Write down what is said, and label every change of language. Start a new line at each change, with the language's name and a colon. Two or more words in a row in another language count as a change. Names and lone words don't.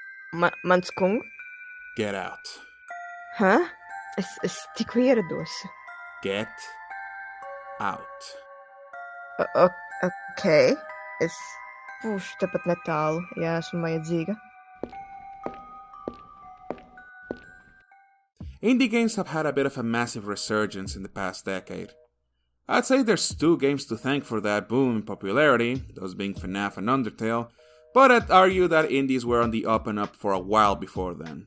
Latvian: Mans kungs?
English: Get out. Hä?
Latvian: Es tikko ierados.
English: Get out.
Latvian: Ok. Es būšu tepat netālu, ja esmu vajadzīga.
English: Indie games have had a bit of a massive resurgence in the past decade. I'd say there's two games to thank for that boom in popularity, those being FNAF and Undertale, but I'd argue that indies were on the up and up for a while before then.